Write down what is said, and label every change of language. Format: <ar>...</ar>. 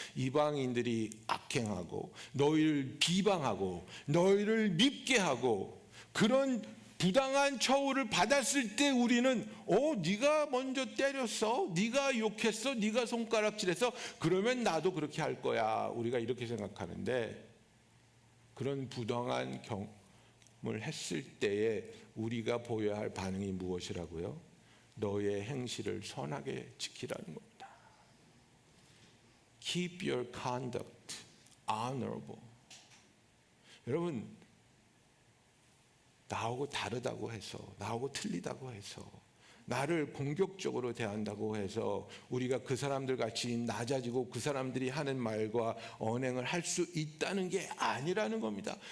<ko>이방인들이 악행하고 너희를 비방하고 너희를 밉게 하고 그런 부당한 처우를 받았을 때 우리는 네가 먼저 때렸어, 네가 욕했어, 네가 손가락질했어, 그러면 나도 그렇게 할 거야. 우리가 이렇게 생각하는데 그런 부당한 경험을 했을 때에 우리가 보여야 할 반응이 무엇이라고요? 너의 행실을 선하게 지키라는 겁니다.</ko> <en>Keep your conduct honorable.</en> <ko>여러분, 나하고 다르다고 해서, 나하고 틀리다고 해서, 나를 공격적으로 대한다고 해서 우리가 그 사람들 같이 낮아지고 그 사람들이 하는 말과 언행을 할 수 있다는 게 아니라는 겁니다.</ko>